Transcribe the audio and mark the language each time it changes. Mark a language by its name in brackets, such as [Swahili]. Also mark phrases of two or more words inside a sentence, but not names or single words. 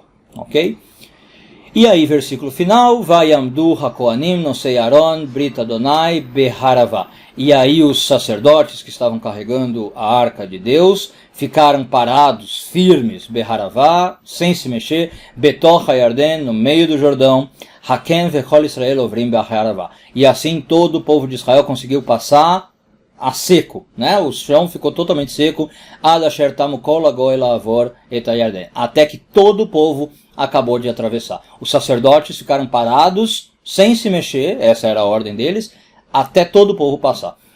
[Portuguese] Ok? E aí, versículo final, [Hebrew] ויעמדו הכהנים נושאי ארון ברית ה׳ בחרבה. [Portuguese] E aí os sacerdotes que estavam carregando a arca de Deus ficaram parados, firmes, beharavá, sem se mexer, [Hebrew] בתוך הירדן, [Portuguese] no meio do Jordão, [Hebrew] הכן וכל ישראל עוברים בחרבה. [Portuguese] E assim todo o povo de Israel conseguiu passar a seco, né? O chão ficou totalmente seco, até que todo o povo acabou de atravessar. Os sacerdotes ficaram parados, sem se mexer, essa era a ordem deles, até todo o povo passar.